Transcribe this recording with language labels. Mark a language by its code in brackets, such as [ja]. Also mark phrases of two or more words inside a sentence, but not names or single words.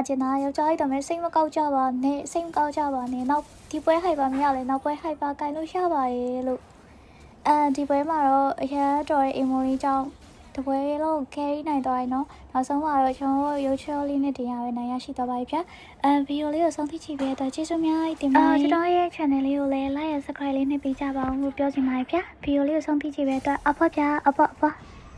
[my] ကျင်တာယောက်ျားကြီးတော်မဲစိတ်မကောက်ကြပါနဲ့နောက်ဒီပွဲဟိုက်ပါမရလဲနောက်ပွဲဟိုက်ပါကိုင်လို့ရပါရဲ့လို့ဒီပွဲမှာတော့အရာတော်ရဲ့ emoji ကြောင့်တပွဲလုံး carry နိုင်သွားရင်နော်နောက်ဆုံးမှာတော့ကျွန်တော်ရုပ်ချောလေးနဲ့တင်ရပဲနိုင်ရရှိသွားပါပြီဗျာဗီဒီယိုလေးကိုဆုံးဖြတ်ကြည့်ပေးတော့ကျေးဇူးများတင်ပါတယ်ကျွန်တော်ရဲ့ channel လေးကိုလည်း [en] like and subscribe [my] လေးနဲ့ပေးကြပါဦးလို့ပြောချင်ပါတယ်ဗျာဗီဒီယိုလေးကိုဆုံးဖြတ်ကြည့်ပေးတော့အဖွားဗျာအဖွား